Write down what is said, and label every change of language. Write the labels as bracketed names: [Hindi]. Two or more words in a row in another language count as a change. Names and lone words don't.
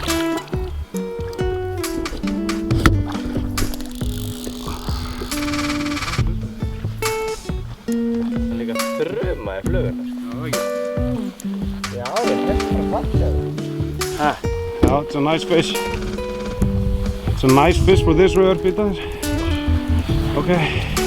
[Icelandic] Það er líka þruma í fluguna. Já, það er bara fallega. [English] Yeah, it's a nice fish. It's a nice fish for this river, Peter. Okay.